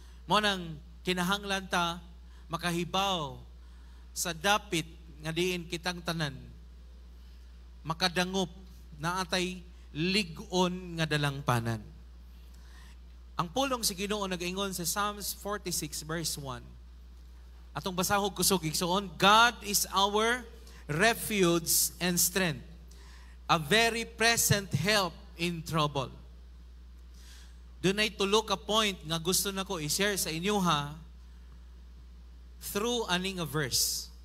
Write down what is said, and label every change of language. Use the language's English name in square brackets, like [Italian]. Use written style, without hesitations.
[Cebuano] Mo nang kinahanglan ta makahibaw sa dapit nga diin kitang tanan makadangop na atay lig-on nga dalangpanan. Ang pulong si Ginoo nag-ingon sa Psalms 46 verse 1. Atong basahog kusog igsuon, [English] God is our refuge and strength, a very present help in trouble. [Cebuano] Doon ay tulo ka point nga gusto na ko i-share sa inyo through aning a verse.